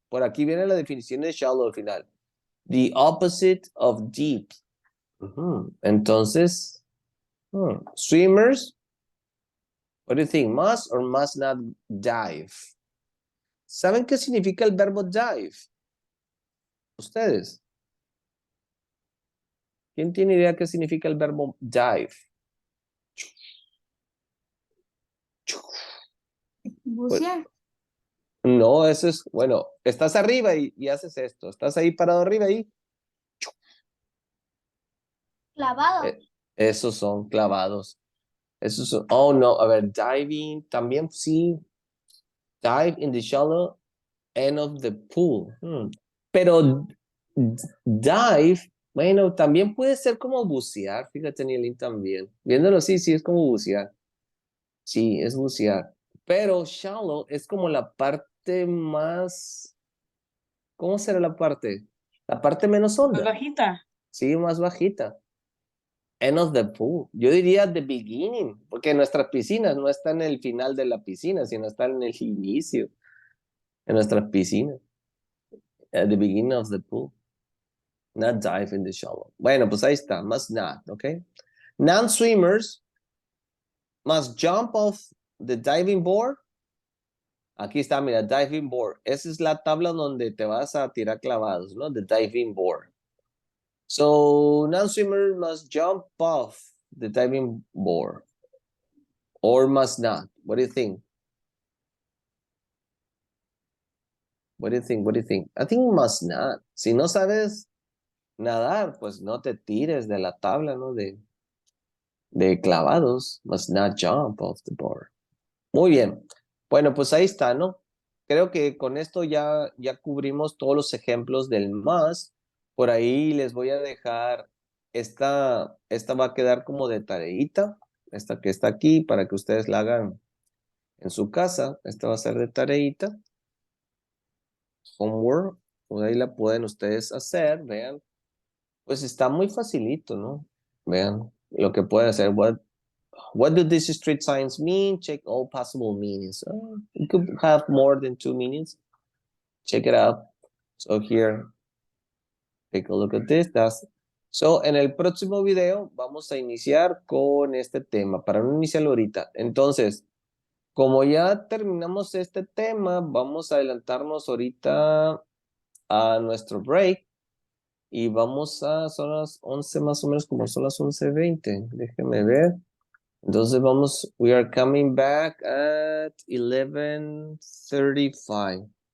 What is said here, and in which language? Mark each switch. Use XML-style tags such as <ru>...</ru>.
<es>Por aquí viene la definición de shallow al final.</es> <en>The opposite of deep. Entonces, swimmers, what do you think? Must or must not dive?</en> <es>¿Saben qué significa el verbo dive? ¿Ustedes? ¿Quién tiene idea qué significa el verbo dive? Bucear. No, eso es, bueno, estás arriba y haces esto. Estás ahí parado arriba y Clavado. esos son clavados. Esos son, oh no, a ver, diving, también sí.</es> <en>Dive in the shallow end of the pool.</en> <es>Pero dive, bueno, también puede ser como bucear. Fíjate, Nielin, también. Viéndolo así, sí, es como bucear. Sí, es bucear. Pero shallow es como la parte más... ¿Cómo será la parte? La parte menos Más honda. bajita. Sí, más bajita.</es> <en>End of the pool.</en> <es>Yo diría the beginning, porque nuestras piscinas no están en el final de la piscina, sino están en el inicio de nuestras piscinas.</es> <en>At the beginning of the pool. Not dive in the shallow.</en> <es>Bueno, pues ahí está.</es> <en>Must not, okay? Non-swimmers must jump off the diving board.</en> <es>Aquí está, mira, diving board. Esa es la tabla donde te vas a tirar clavados, ¿no?</es> <en>The diving board. So, non-swimmers must jump off the diving board. Or must not. What do you think? What do you think? What do you think? I think must not.</en> <es>Si no sabes nadar, pues no te tires de la tabla, ¿no? De clavados.</es> <en>Must not jump off the board.</en> <es>Muy bien. Bueno, pues ahí está, ¿no? Creo que con esto ya cubrimos todos los ejemplos del más. Por ahí les voy a dejar, esta va a quedar como de tareita, esta que está aquí, para que ustedes la hagan en su casa. Esta va a ser de tareita. Homework. Por ahí la pueden ustedes hacer, vean. Pues está muy facilito, ¿no? Vean lo que pueden hacer.</es> <en>What do these street signs mean? Check all possible meanings. It could have more than 2 meanings. Check it out. So here, take a look at this.</en> <es>So, en el próximo video vamos a iniciar con este tema, para no iniciarlo ahorita. Entonces, como ya terminamos este tema, vamos a adelantarnos ahorita a nuestro break y son las 11 más o menos, como son las 11:20. Déjenme ver.</es> <en>Entonces we are coming back at 11:35.</en>